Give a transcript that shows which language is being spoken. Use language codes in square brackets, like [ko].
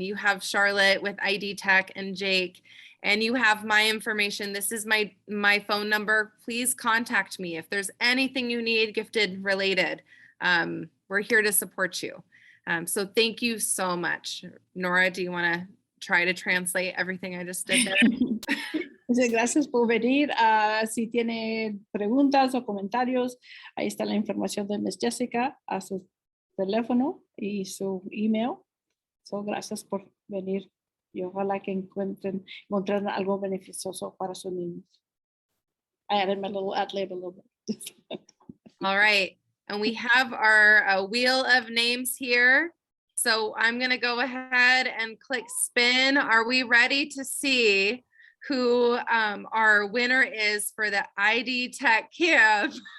[en] You have Charlotte with ID Tech and Jake, and you have my information. This is my phone number. Please contact me if there's anything you need gifted related. We're here to support you. So thank you so much. Nora, do you want to try to translate everything I just did there? [es] Muchas gracias por venir. Si tiene preguntas o comentarios, ahí está la información de Miss Jessica, a su teléfono y su email. So, gracias por venir y ojalá que encuentren algo beneficioso para sus niños. [en] I added my little ad lib a little bit. All right. And we have our wheel of names here. So I'm going to go ahead and click spin. Are we ready to see who our winner is for the ID Tech Camp?